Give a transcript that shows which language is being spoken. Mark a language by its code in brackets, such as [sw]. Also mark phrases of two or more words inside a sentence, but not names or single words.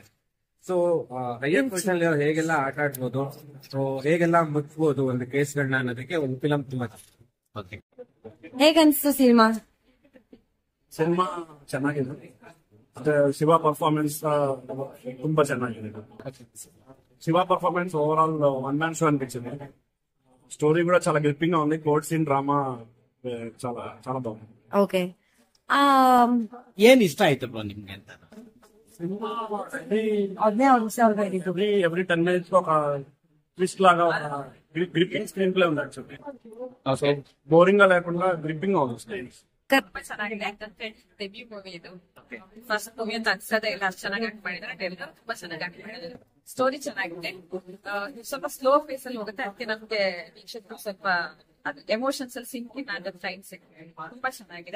[kn] ಸೊ [en] higher position [kn] ಹೇಗೆಲ್ಲ ಆಟ ಆಡ್ಬೋದು, ಸೊ ಹೇಗೆಲ್ಲ ಮುಚ್ಬೋದು ಒಂದು ಕೇಸ್ಗಳನ್ನ ಅನ್ನೋದಕ್ಕೆ ಒಂದು ಫಿಲಂ ತುಂಬಾ ಹೇಗನ್ಸ್ತು ಸಿನಿಮಾ? ಸಿನಿಮಾ ಚೆನ್ನಾಗಿದೆ. ಮತ್ತೆ ಶಿವ ಪರ್ಫಾರ್ಮೆನ್ಸ್ ತುಂಬಾ ಚೆನ್ನಾಗಿದೆ. ಶಿವ [en] performance overall one man show [kn] ಅನ್ಪಿಸಿದೆ. [te] ಸ್ಟೋರಿ ಕೂಡ చాలా ಗ್ರಿಪ್ಪಿಂಗ್ గా ఉంది. [en] court scene drama [te] చాలా చాలా బాగుంది. [kn] ಓಕೆ, ಏನ್ ಇಷ್ಟ ಆಯ್ತು ಬ್ರೋ ನಿಮ್ಗೆ ಅಂತ? [en] every 10 minutes [te] ఒక ట్విస్ట్ లాగా [en] gripping screenplay [te] ఉంది. [en] actually boring [te] గా లేకుండా గ్రిప్పింగ్ గా ఉంది స్టైల్. [kn] ತುಂಬಾ ಚೆನ್ನಾಗಿದೆ. ಯಾಕಂದ್ರೆ [en] debut movie [kn] ಇದು. [en] first movie [kn] ಅಂತ ಅನ್ಸೋದೇ ಇಲ್ಲ, ಅಷ್ಟು ಚೆನ್ನಾಗಿ ಆಕ್ಟ್ ಮಾಡಿದ್ದಾರೆ. ಎಲ್ಲರೂ ತುಂಬಾ ಚೆನ್ನಾಗಿ ಆಕ್ಟ್ ಮಾಡಿದ್ದಾರೆ. ಸ್ಟೋರಿ ಚೆನ್ನಾಗಿದೆ. ಸ್ವಲ್ಪ [en] slow phase [kn] ಅಲ್ಲಿ ಹೋಗುತ್ತೆ, ಅದಕ್ಕೆ ನಮ್ಗೆ ವೀಕ್ಷಕರು ಸ್ವಲ್ಪ ಎಮೋಷನ್ಸ್ ಅಲ್ಲಿ [en] sync in time [kn] ತುಂಬಾ ಚೆನ್ನಾಗಿದೆ.